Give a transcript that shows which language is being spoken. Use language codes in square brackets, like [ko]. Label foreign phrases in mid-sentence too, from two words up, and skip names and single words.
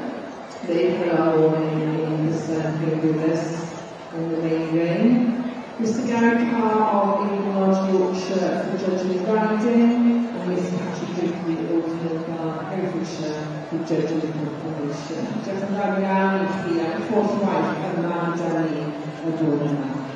[en] They had our morning in the circle with us in the main ring. Mr Gary Carr of England Yorkshire for judging riding, and Mr Patrick Digby of Milgar Herefordshire for judging confirmation. [cy] Diolch yn fawr iawn I chi a holl waith yma gyda ni y bore yma.